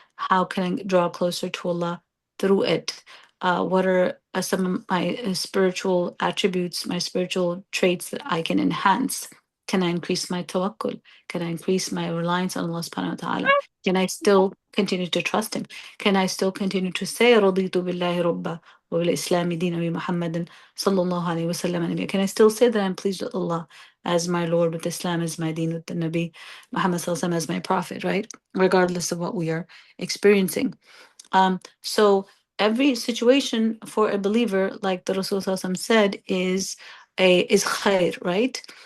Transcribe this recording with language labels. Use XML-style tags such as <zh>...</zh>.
<en>How can I draw closer to Allah through it? What are some of my spiritual attributes, my spiritual traits that I can enhance? Can I increase my tawakkul? Can I increase my reliance on Allah subhanahu wa ta'ala? Can I still continue to trust him? Can I still continue to say</en> <ar>رضيت بالله ربا وبالإسلام دينا وبمحمد صلى الله عليه وسلم نبيا?</ar> <en>Can I still say that I'm pleased with Allah as my Lord, with Islam as my deen, with the Nabi Muhammad sallallahu alaihi wasallam as my prophet, right? Regardless of what we are experiencing. So every situation for a believer, like the Rasul sallallahu alaihi wasallam said, is khair, right?</en>